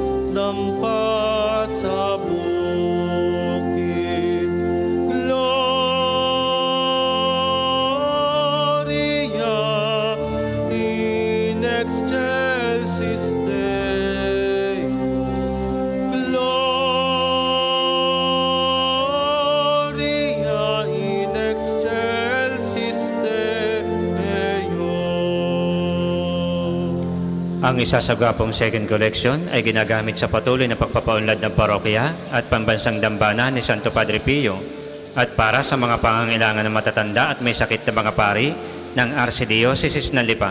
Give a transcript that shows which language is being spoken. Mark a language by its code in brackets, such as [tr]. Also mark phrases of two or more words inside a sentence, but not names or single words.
[tl] dampa sa bukid. [la] Gloria in excelsis Dei. Gloria in excelsis Deo. [tl] Ang isasagapong [en] second collection [tl] ay ginagamit sa patuloy na pagpapaunlad ng parokya at pambansang dambana ni Santo Padre Pio at para sa mga pangangailangan ng matatanda at may sakit na mga pari ng Archdiocese ng Lipa.